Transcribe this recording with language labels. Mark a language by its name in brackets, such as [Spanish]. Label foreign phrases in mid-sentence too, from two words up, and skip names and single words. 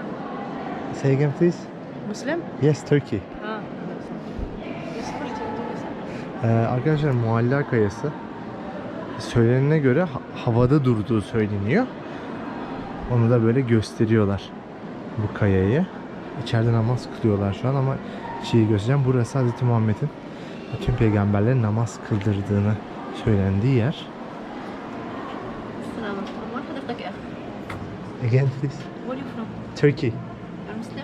[English] Say again please. [Arabic] مسلم؟ [English] Yes, Turkey. [Arabic] اه بس [Turkish] Arkadaşlar Mualla Kayası söylenene göre havada durduğu söyleniyor. Onu da böyle gösteriyorlar, bu kayayı. İçeride namaz kılıyorlar şu an ama şeyi göstereceğim. Burası Hz. Muhammed'in bütün peygamberlerin namaz kıldırdığını söylendiği yer. [Arabic] السلام عليكم. وين حضرتك يا اخي؟ [English] Again please. Where are you from? Turkey. You're Muslim?